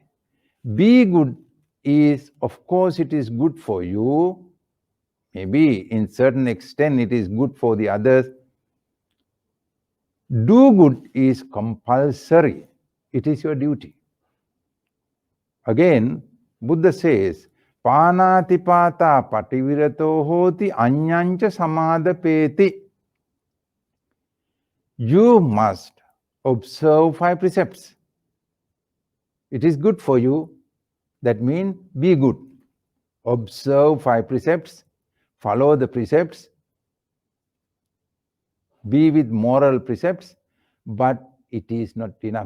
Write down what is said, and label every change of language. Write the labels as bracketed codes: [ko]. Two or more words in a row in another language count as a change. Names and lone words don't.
[en] Be good is, of course, it is good for you, Maybe in certain extent it is good for the others. Do good is compulsory. It is your duty. Again, Buddha says, [pi] Panatipata pativirato hoti anyancha samadapeti. [en] You must observe 5 precepts. It is good for you. That means be good. Observe 5 precepts, follow the precepts, be with moral precepts, but it is not enough.